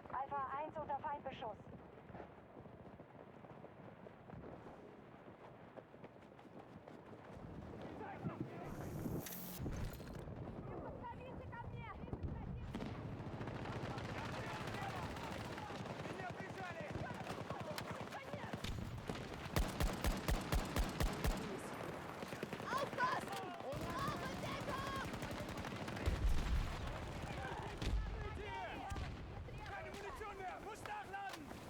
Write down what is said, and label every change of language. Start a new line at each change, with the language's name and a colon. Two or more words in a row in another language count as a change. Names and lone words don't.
German: Alpha 1 unter Feindbeschuss.
Russian: Подставите ко мне! Меня прижали!
German: Aufpassen! Ich brauche Deckung! Keine Munition mehr! Muss nachladen!